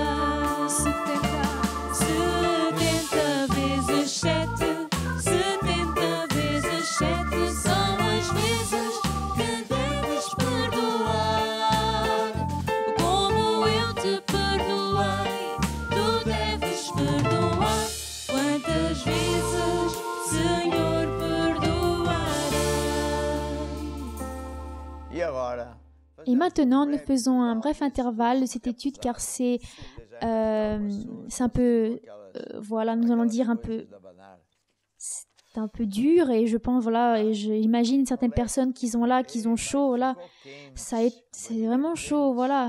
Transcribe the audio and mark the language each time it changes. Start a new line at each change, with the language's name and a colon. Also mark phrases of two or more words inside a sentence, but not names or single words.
Portuguese: 70 vezes 7, 70 vezes 7 são as vezes que deves perdoar. Como eu te perdoei, tu deves perdoar. Quantas vezes, Senhor, perdoará?
French: Et maintenant, nous faisons un bref intervalle de cette étude, car c'est un peu, voilà, nous allons dire c'est un peu dur, et je pense, voilà, et j'imagine certaines personnes qui sont là, qui ont chaud, là, c'est vraiment chaud, voilà.